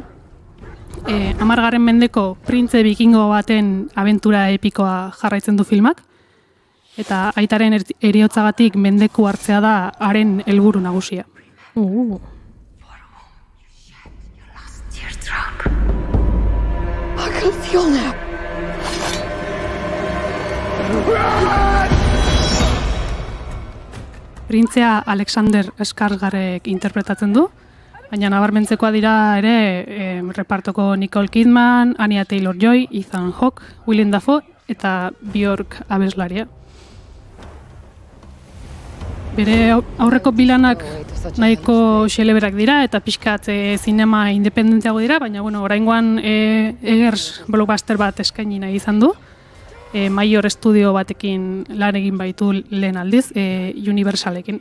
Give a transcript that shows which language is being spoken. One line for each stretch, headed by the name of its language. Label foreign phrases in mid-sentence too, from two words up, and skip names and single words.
Basque: 10. mendeko printze bikingo baten abentura epikoa jarraitzen du filmak, eta aitaren heriotzagatik mendeku hartzea da haren helburu nagusia.
English: don't feel now.
Basque: Printzea Alexander Skarsgårdek interpretatzen du, baina nabarmentzekoa dira ere repartoko Nicole Kidman, Anya Taylor-Joy, Ethan Hawke, Willem Dafoe eta Björk abeslaria. Bere aurreko bilanak nahiko xeleberak dira eta pixkat zinema independentziago dira, baina oraingoan Eggers blockbuster bat eskaini nahi izan du.
English: Major Studio
Basque: batekin lan egin baitu lehen aldiz, Universalekin.